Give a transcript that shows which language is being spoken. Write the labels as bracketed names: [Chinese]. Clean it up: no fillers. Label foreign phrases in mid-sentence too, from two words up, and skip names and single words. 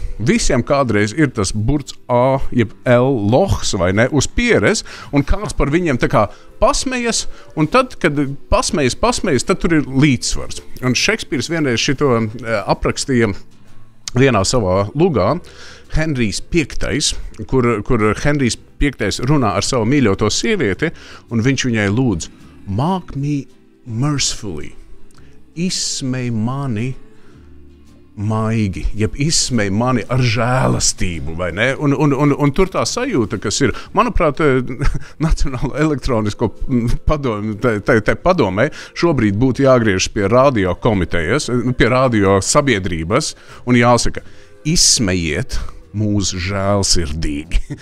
[Latvian] Visiem kādreiz ir tas burts A, jeb L lohs, vai ne, uz pieres, un kāds par viņiem tā kā pasmejas, un tad, kad pasmejas, tad tur ir līdzsvars. Un Šekspīrs vienreiz šito aprakstīja vienā savā lugā, Henrijs V, kur Henrijs V runā ar savu mīļoto sievieti, un viņš viņai lūdz, [English] mark me mercifully, [Latvian] izsmej mani maigi, jeb izsmej mani ar žēlastību, vai ne? Un tur tā sajūta, kas ir, manuprāt, Nacionālo elektronisko padomu, tai padomē šobrīd būtu jāgriežas pie radio komitejas, pie radio sabiedrības un jāsaka, izsmejiet mūs žēlsirdīgi.